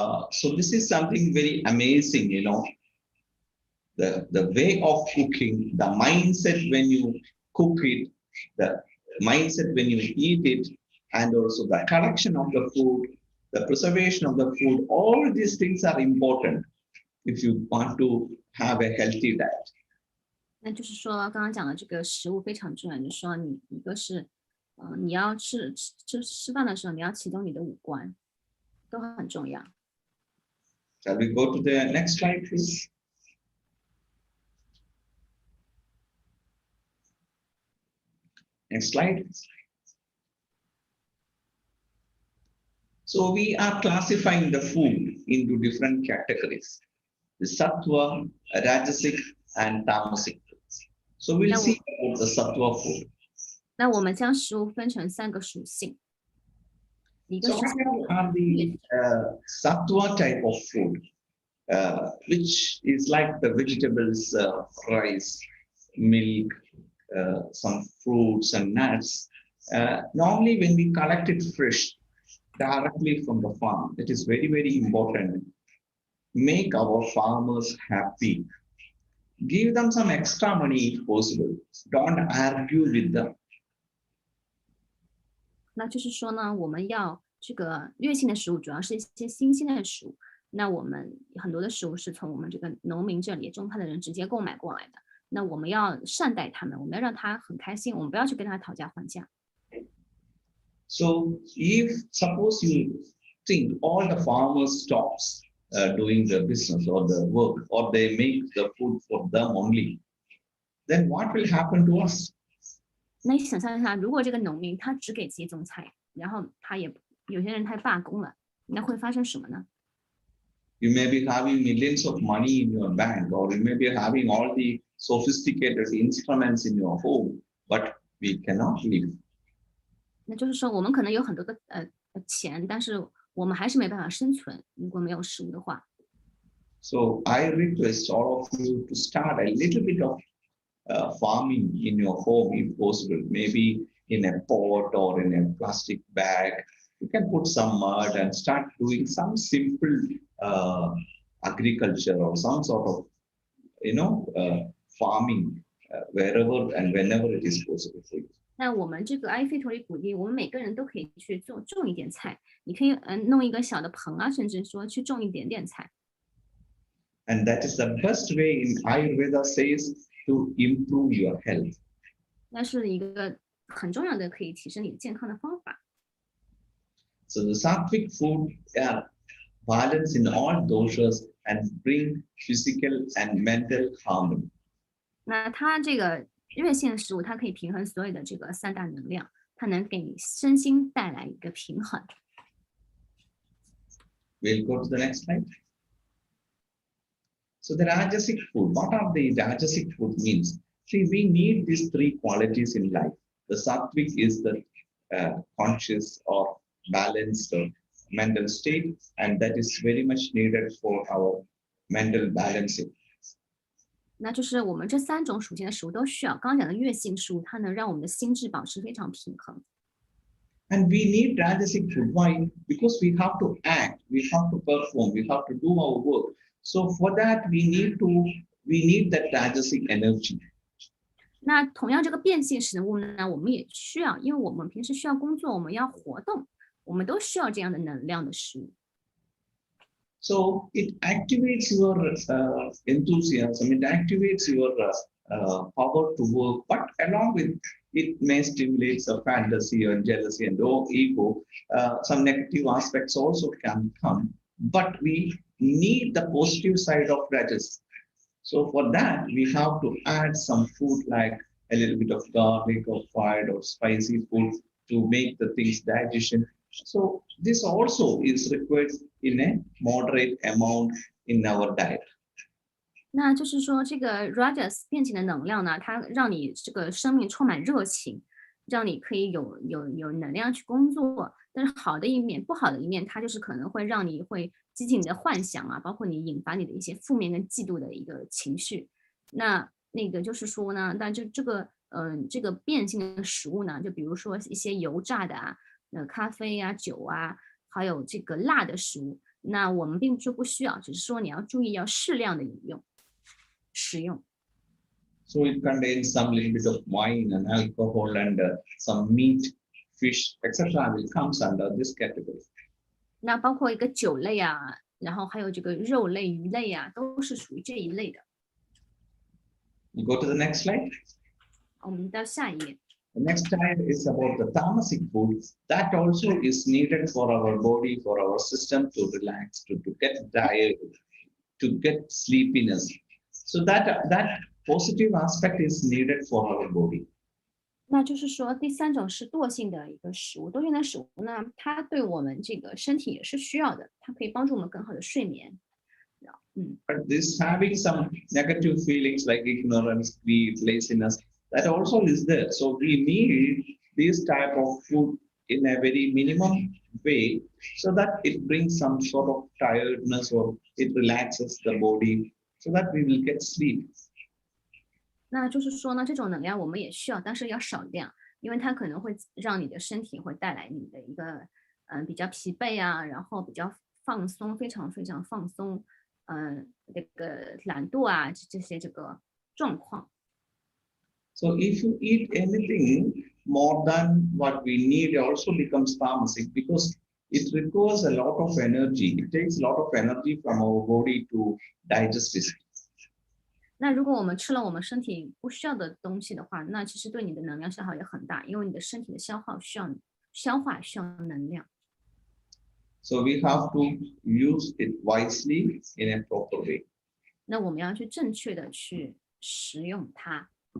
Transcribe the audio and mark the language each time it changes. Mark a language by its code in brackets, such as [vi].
[en] So this is something very amazing, the way of cooking, the mindset when you cook it, the mindset when you eat it, and also the collection of the food, the preservation of the food, all these things are important if you want to have a healthy diet. [zh] 那就是说，刚刚讲的这个食物非常重要，就是说你一个是，你要吃饭的时候，你要启动你的五官，都很重要。 [en] Shall we go to the next slide, please? Next slide. So we are classifying the food into different categories: the sattva, rajasic, and tamasic. So we'll see about the sattva food. [zh] 那我们将食物分成3个属性，一个 [en] So [zh] 是 [en] what are the sattva type of food, which is like the vegetables, rice, milk, some fruits and nuts. Normally when we collect it fresh, directly from the farm, it is very, very important. Make our farmers happy. Give them some extra money if possible. Don't argue with them. [zh] 那就是说呢，我们要这个劣性的食物，主要是一些新鲜的食物。那我们很多的食物是从我们这个农民这里种菜的人直接购买过来的。那我们要善待他们，我们要让他很开心，我们不要去跟他讨价还价。 [en] So if suppose you think all the farmers stops doing the business or the work, or they make the food for them only, then what will happen to us? [zh] 那你想象一下，如果这个农民他只给自己种菜，然后有些人他罢工了，那会发生什么呢？ [en] You may be having millions of money in your bank, or you may be having all the sophisticated instruments in your home, but we cannot live. [zh] 那就是说，我们可能有很多的钱，但是我们还是没办法生存，如果没有食物的话。 [en] So I request all of you to start a little bit of farming in your home, if possible, maybe in a pot or in a plastic bag. You can put some mud and start doing some simple agriculture or some sort of, farming wherever and whenever it is possible for you. [zh] 那我们这个艾菲陀里鼓励我们每个人都可以去种一点菜，你可以弄一个小的棚啊，甚至说去种一点点菜。 [en] And that is the best way in Ayurveda says to improve your health. [zh] 那是一个很重要的可以提升你健康的方法。 [en] So the sattvic food balance in all doshas and bring physical and mental harmony. [zh] 那它这个热性的食物，它可以平衡所有的这个三大能量，它能给你身心带来一个平衡。 [en] We'll go to the next slide. So the Rajasic food, what are the Rajasic food means? See, we need these three qualities in life. The Sattvic is the conscious or balanced mental state, and that is very much needed for our mental balancing. [zh] 那就是我们这三种属性的食物都需要。刚刚讲的月性食物，它能让我们的心智保持非常平衡。 [en] And we need Rajasic food. Why? Because we have to act, we have to perform, we have to do our work. So for that, we need that Rajasic energy. [zh] 那同样，这个变性食物呢，我们也需要，因为我们平时需要工作，我们要活动，我们都需要这样的能量的食物。 [en] So it activates your enthusiasm, it activates your power to work, but along with it may stimulate a fantasy or jealousy and ego. Some negative aspects also can come, but we need the positive side of Rajas. So for that, we have to add some food like a little bit of garlic or fried or spicy food to make the things digestion. So this also is required in a moderate amount in our diet. [zh] 那就是说，这个 Rajas 变性的能量呢，它让你这个生命充满热情，让你可以有能量去工作。但是好的一面，不好的一面，它就是可能会让你会激起你的幻想啊，包括你引发你的一些负面跟嫉妒的一个情绪。那个就是说呢，但这个变性的食物呢，就比如说一些油炸的啊，咖啡啊、酒啊，还有这个辣的食物，那我们并不需要，只是说你要注意要适量的食用。 [en] So it contains some little bit of wine and alcohol and some meat, fish, etc. will comes under this category. [zh] 那包括一个酒类啊，然后还有这个肉类、鱼类啊，都是属于这一类的。 [en] You go to the next slide. [zh] 我们到下一页。 [en] The next slide is about the tamasic food. That also is needed for our body, for our system to relax, to get tired, to get sleepiness. So that positive aspect is needed for our body. [zh] 那就是说，第三种是惰性的一个食物，惰性的食物呢，它对我们这个身体也是需要的，它可以帮助我们更好的睡眠。 [en] But this having some negative feelings like ignorance, greed, laziness, that also is there. So we need this type of food in a very minimum way so that it brings some sort of tiredness or it relaxes the body so that we will get sleep. [zh] 那就是说呢，这种能量我们也需要，但是要少量，因为它可能会让你的身体会带来你的一个比较疲惫啊，然后比较放松，非常非常放松，这个懒惰啊这些这个状况。 [en] So if you eat anything more than what we need, also becomes tamasic because it requires a lot of energy. It takes a lot of energy from our body to digest it. [zh] 那如果我们吃了我们身体不需要的东西的话，那其实对你的能量消耗也很大，因为你的身体的消化需要能量。 [en] So we have to use it wisely in a proper way. [zh] 那我们要去正确的去食用它。